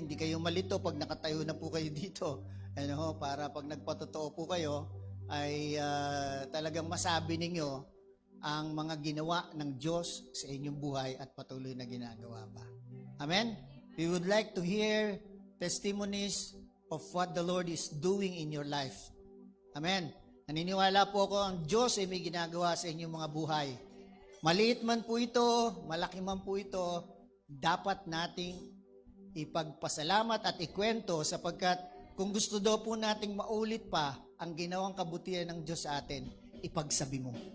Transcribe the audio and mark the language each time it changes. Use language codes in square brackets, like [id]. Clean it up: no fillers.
[tl] Hindi kayo malito pag nakatayo na po kayo dito. Ano, para pag nagpatotoo po kayo, ay talagang masabi ninyo ang mga ginawa ng Diyos sa inyong buhay at patuloy na ginagawa pa. Amen? [en] We would like to hear testimonies of what the Lord is doing in your life. Amen? [tl] Naniniwala po ako ang Diyos ay may ginagawa sa inyong mga buhay. Maliit man po ito, malaki man po ito, dapat nating ipagpasalamat at ikwento sapagkat kung gusto daw po nating maulit pa ang ginawang kabutihan ng Diyos sa atin, ipagsabi mo.